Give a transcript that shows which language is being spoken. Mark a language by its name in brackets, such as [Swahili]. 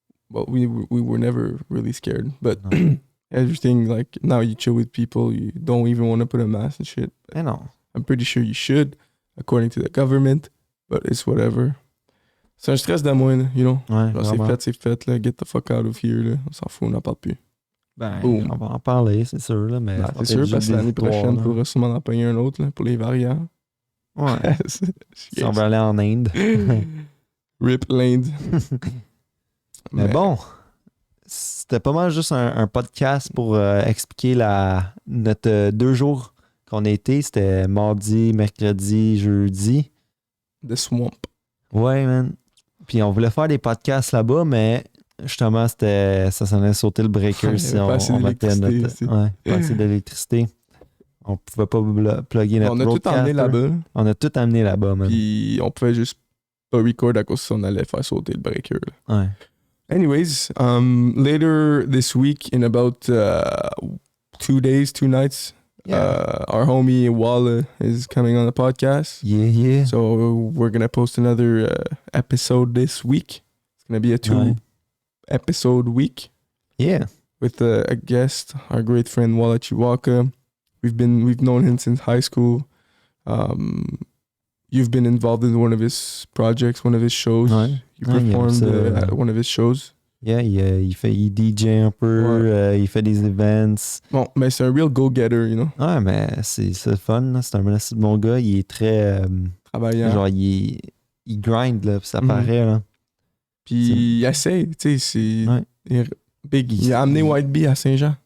[English] Well, we were never really scared. But everything, like, now you chill with people. You don't even want to put a mask and shit. I know. I'm pretty sure you should, according to the government. But it's whatever. [French] C'est un stress de moins, là, [English] you know. [French] Ouais, genre, c'est fait, là. [English] Get the fuck out of here, [French] là. On s'en fout, on n'en parle plus. Ben, on va en parler, c'est sûr, là. Mais c'est sûr, parce que l'année prochaine, il faudra sûrement en payer un autre, là, pour les variants. Ouais. Si on va aller en Inde. Rip l'Inde. Mais bon, c'était pas mal juste un podcast pour expliquer notre 2 jours qu'on a été. C'était mardi, mercredi, jeudi. The Swamp. Ouais, [English] man. [French] Puis on voulait faire des podcasts là-bas, mais justement, ça s'en allait sauter le breaker si on mettait pas assez d'électricité. On pouvait pas plugger notre On a tout emmené là-bas. On a tout amené là-bas, man. Puis on pouvait juste pas record à cause si on allait faire sauter le breaker. Là. Ouais. [English] Anyways, later this week, in about 2 days, 2 nights, our homie Walla is coming on the podcast. Yeah. So we're gonna post another episode this week. It's gonna be a 2-episode week. Yeah. With a guest, our great friend Walla Chiwaka. We've known him since high school. You've been involved in one of his projects, one of his shows. [French] Ouais. [English] You performed at one of his shows. [French] Yeah, il DJ un peu, il fait des events. Bon, mais c'est un [English] real go-getter, you know. [French] Ouais, mais c'est fun, là. C'est un assez bon gars. Il est très... travaillant. Genre, il grind, là, puis ça paraît, là. Puis il essaie, tu sais, il a amené White Bee à Saint-Jean.